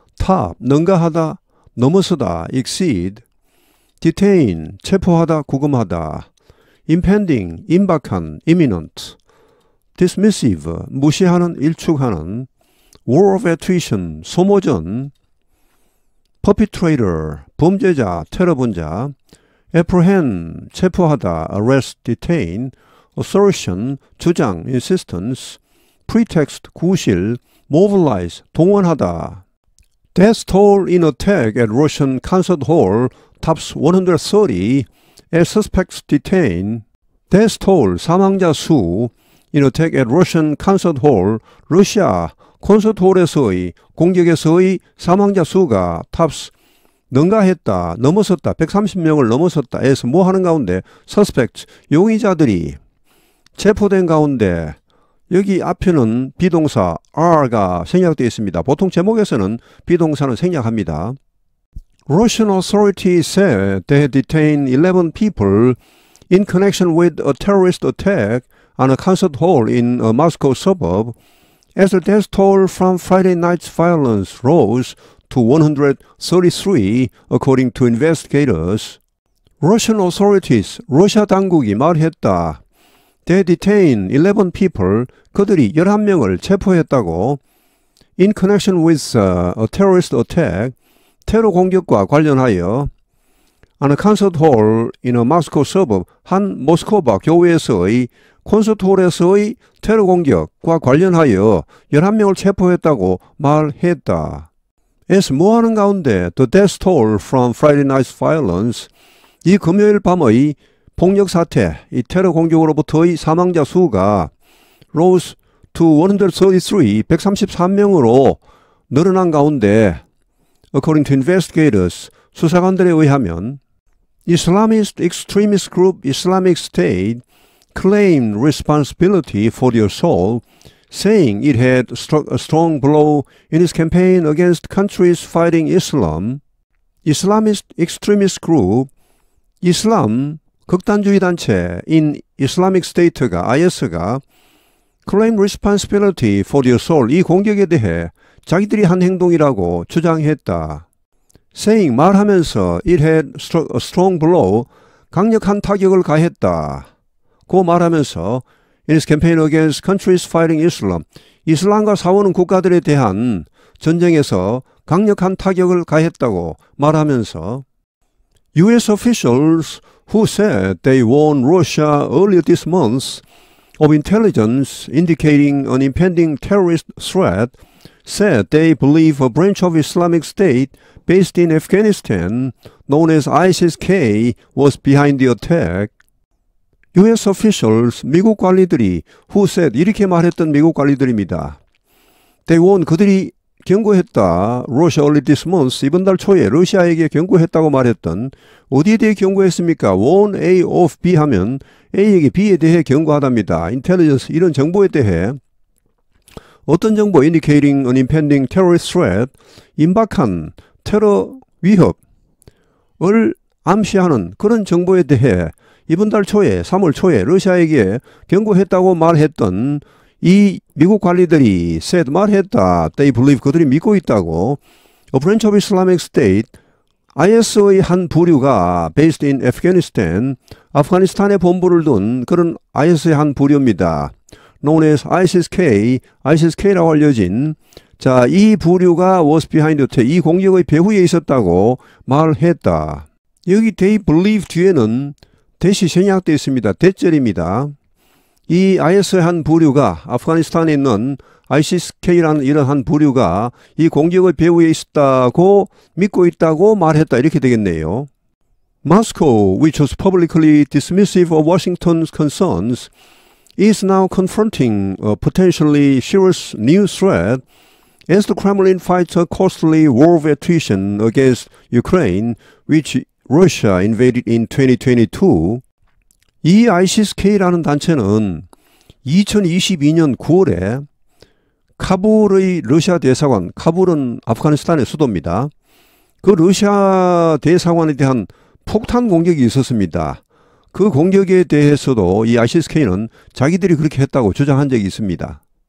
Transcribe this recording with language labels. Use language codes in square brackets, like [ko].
[en] top, [ko] 능가하다, 넘어서다, [en] exceed, detain, [ko] 체포하다, 구금하다, [en] impending, [ko] 임박한, [en] imminent, dismissive, [ko] 무시하는, 일축하는, [en] war of attrition, [ko] 소모전, [en] perpetrator, [ko] 범죄자, 테러분자, [en] apprehend, [ko] 체포하다, [en] arrest, detain, assertion, [ko] 주장, [en] insistence, pretext, [ko] 구실, [en] mobilize, [ko] 동원하다. [en] Death toll in attack at Russian concert hall tops 130 as suspects detained. Death toll, [ko] 사망자 수, [en] in attack at Russian concert hall, [ko] 러시아 콘서트홀에서의 공격에서의 사망자 수가 [en] tops [ko] 능가했다, 넘어섰다, 130명을 넘어섰다 해서 뭐 하는 가운데 [en] suspects, [ko] 용의자들이 체포된 가운데 여기 앞에는 비동사 are가 생략되어 있습니다. 보통 제목에서는 비동사는 생략합니다. [en] Russian authorities said they had detained 11 people in connection with a terrorist attack on a concert hall in a Moscow suburb as the death toll from Friday night's violence rose to 133, according to investigators. Russian authorities, [ko] 러시아 당국이 말했다. [en] They detained 11 people, [ko] 그들이 11명을 체포했다고. [en] In connection with a terrorist attack, [ko] 테러 공격과 관련하여 [en] on a concert hall in a Moscow suburb, [ko] 한 모스크바 교외에서의 콘서트홀에서의 테러 공격과 관련하여 11명을 체포했다고 말했다. as 뭐하는 가운데 [en] the death toll from Friday night's violence, [ko] 이 금요일 밤의 폭력 사태, 이 테러 공격으로부터의 사망자 수가 [en] rose to 133, [ko] 133명으로 늘어난 가운데 [en] according to investigators, [ko] 수사관들에 의하면 [en] Islamist extremist group Islamic State claimed responsibility for the assault, saying it had struck a strong blow in its campaign against countries fighting Islam. Islamist extremist group [ko] 이슬람 극단주의 단체인 Islamic State가 IS가 [en] claim responsibility for the assault, [ko] 이 공격에 대해 자기들이 한 행동이라고 주장했다. [en] saying [ko] 말하면서 [en] it had struck a strong blow, [ko] 강력한 타격을 가했다. 고 말하면서 [en] in its campaign against countries fighting Islam, [ko] 이슬람과 싸우는 국가들에 대한 전쟁에서 강력한 타격을 가했다고 말하면서 [en] U.S. officials who said they warned Russia earlier this month of Intelligence indicating an impending terrorist threat said they believe a branch of Islamic State based in Afghanistan, known as ISIS-K, was behind the attack. U.S. officials, [ko] 미국 관리들이 [en] who said [ko] 이렇게 말했던 미국 관리들입니다. [en] They warned [ko] 그들이 경고했다. [en] Russia early this month [ko] 이번 달 초에 러시아에게 경고했다고 말했던 어디에 대해 경고했습니까? [en] warn A of B [ko] 하면 A에게 B에 대해 경고하답니다. intelligence 이런 정보에 대해 어떤 정보 [en] indicating an impending terrorist threat [ko] 임박한 테러 위협을 암시하는 그런 정보에 대해 이번 달 초에 3월 초에 러시아에게 경고했다고 말했던 이 미국 관리들이 [en] said [ko] 말했다. [en] They believe [ko] 그들이 믿고 있다고. [en] A branch of Islamic State [ko] IS의 한 부류가 [en] based in Afghanistan [ko] 아프가니스탄에 본부를 둔 그런 IS의 한 부류입니다. [en] known as ISIS-K, [ko] ISIS-K라고 알려진 자, 이 부류가 [en] was behind the attack, [ko] 이 공격의 배후에 있었다고 말했다. 여기 [en] they believe [ko] 뒤에는 대시 생략되어 있습니다. 대절입니다. 이 IS의 한 부류가 아프가니스탄에 있는 ISIS-K라는 이런 한 부류가 이 공격의 배후에 있었다고 믿고 있다고 말했다. 이렇게 되겠네요. [en] Moscow, which was publicly dismissive of Washington's concerns, is now confronting a potentially serious new threat as the Kremlin fights a costly war of attrition against Ukraine, which Russia invaded in 2022. [ko] 이 ISIS-K라는 단체는 2022년 9월에 카불의 러시아 대사관, 카불은 아프가니스탄의 수도입니다. 그 러시아 대사관에 대한 폭탄 공격이 있었습니다. 그 공격에 대해서도 이 ISIS-K는 자기들이 그렇게 했다고 주장한 적이 있습니다.